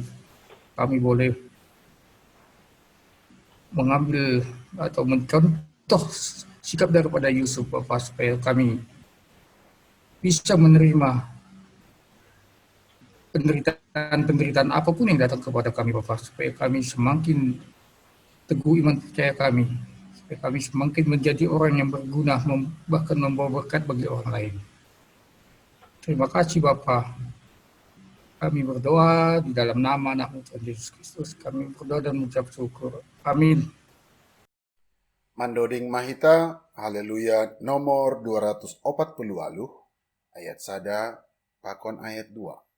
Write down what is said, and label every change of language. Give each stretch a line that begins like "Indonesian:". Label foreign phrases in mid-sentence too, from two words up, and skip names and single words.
Indonesian: Kami boleh mengambil atau mencontoh sikap daripada Yusuf Bapa, supaya kami bisa menerima penderitaan apapun yang datang kepada kami Bapa, supaya kami semakin teguh iman percaya kami, supaya kami semakin menjadi orang yang berguna, bahkan membawa berkat bagi orang lain. Terima kasih Bapa. Kami berdoa di dalam nama anak-Mu Tuhan Yesus Kristus. Kami berdoa dan mengucap syukur. Amin.
Shumashti: Mandoding Mahita, haleluya, nomor 240 ayat sada, pakon ayat 2.